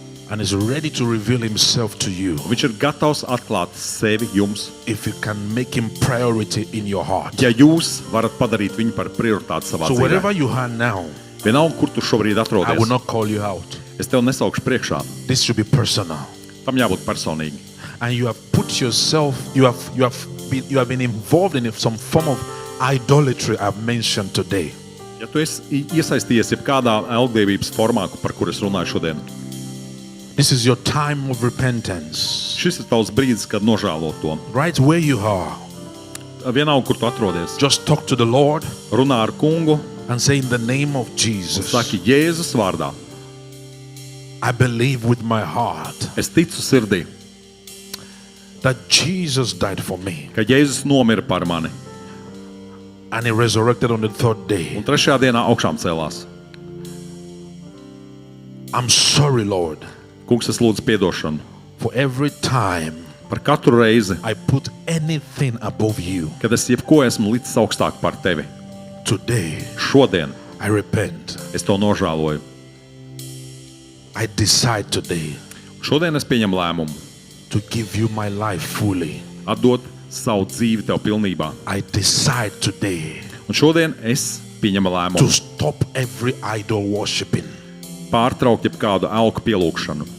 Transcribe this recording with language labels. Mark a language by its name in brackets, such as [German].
[English] and is ready to reveal himself to you [Latvian] Viņš ir gatavs atklāt sevi jums. [English] if you can make him priority in your heart. [Latvian] Ja jūs varat padarīt viņu par prioritāti savā [English] So [Latvian] dzīvē. [English] wherever you are now, [Latvian] Vienalga, kur tu šobrīd [English] I will [Latvian] atrodies, [English] not call you out. [Latvian] es tev nesaukšu priekšā. [English] This should be personal. [Latvian] Tam jābūt personīgi. [English] And you have put yourself, you have been involved in some form of idolatry I've mentioned today. [Latvian] Ja tu esi iesaistījies jebkādā elgdevības formā, par kur es runāju šodien, [English] This is your time of repentance. [Latvian] šis ir tavs brīdis, kad nožēlo to. [English] Right where you are, [Latvian] Vienalga, kur tu atrodies, [English] just talk to the Lord [Latvian] runā ar kungu [English] and say, in the name of [Latvian] un [English] Jesus, [Latvian] saki Jēzus vārdā. [English] I believe with my heart [Latvian] Es ticu sirdī, [English] that Jesus died for me [Latvian] ka Jēzus nomira par mani [English] and he resurrected on the third day. [Latvian] un trešajā dienā augšām cēlās. [English] I'm sorry, Lord, [Latvian] Kungs, es lūdzu piedošanu [English] for every time [Latvian] par katru reizi, [English] I put anything above you. [Latvian] kad es jebko esmu licis augstāk par tevi. [English] Today, [Latvian] Šodien [English] I repent. [Latvian] es to nožēloju. [English] I decide today [Latvian] Šodien es pieņemu lēmumu [English] to give you my life fully. [Latvian] atdot savu dzīvi tev pilnībā. [English] I decide today [Latvian] Un šodien es pieņemu [English] to [Latvian] lēmumu [English] stop every idol worshiping. [Latvian] pārtraukt jebkādu elku pielūgšanu.